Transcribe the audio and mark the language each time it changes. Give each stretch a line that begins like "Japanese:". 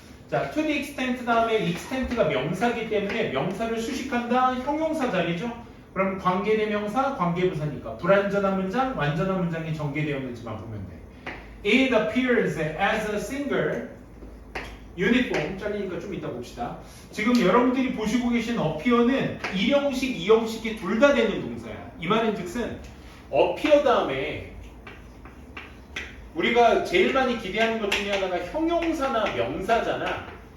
Korean: 자,
English: to the extent
Korean: 다음에 extent가 명사이기 때문에 명사를 수식한다. 형용사 자리죠. 그럼 관계대명사, 관계부사니까 불완전한 문장, 완전한 문장이 전개되었는지만 보면 돼.
English: It appears as a single uniform.
Korean: 잘리니까 좀 이따 봅시다. 지금 여러분들이 보시고 계신 appear는 1형식, 2형식이 둘 다 되는 동사야. 이 말은 즉슨 appear 다음에 우리가 제일 많이 기대하는 것 중에 하나가 형용사나 명사잖아.